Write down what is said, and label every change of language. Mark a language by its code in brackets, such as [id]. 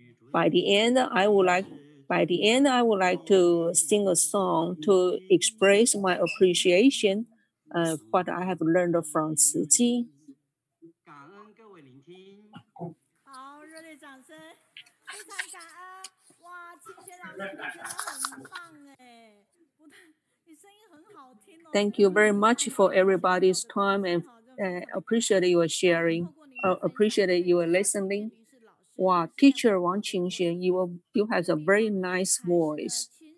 [en] By the end, I would like to sing a song to express my appreciation what I have learned from Tzu Ji. [zh] 好，热烈掌声，非常感恩哇！清轩老师，你真的很棒哎，不但你声音很好听哦。 [en] Thank you very much for everybody's time and appreciate your sharing. Appreciate your listening. Wow, teacher Wang Qingxuan, you have a very nice voice.